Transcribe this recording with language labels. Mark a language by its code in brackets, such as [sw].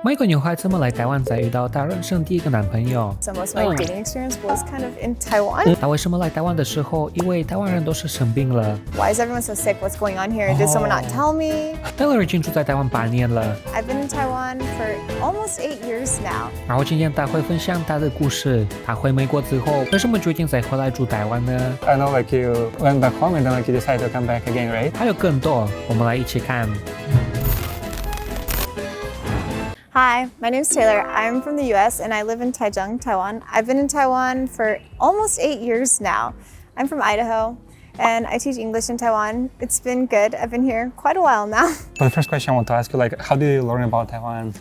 [zh] 美国女孩怎么来台湾才遇到她人生第一个男朋友 [en] So most of my dating experience was kind of in Taiwan. [zh] 她为什么来台湾的时候，因为台湾人都是生病了。 [en] Why is everyone so sick? What's going on here? Did someone not tell me? [zh] Taylor 已经住在台湾8年了。 [en] I've been in Taiwan for almost 8 years now. [zh] 然后今天她会分享她的故事。她回美国之后，为什么决定再回来住台湾呢？ [en] I know like you went back home and then like you decided to come back again, right? [zh] 还有更多，我们来一起看。 [en] Hi, my name's Taylor. I'm from the US and I live in Taichung, Taiwan. I've been in Taiwan for almost 8 years now. I'm from Idaho and I teach English in Taiwan. It's been good. I've been here quite a while now. So the first question I want to ask you, like, how did you learn about Taiwan?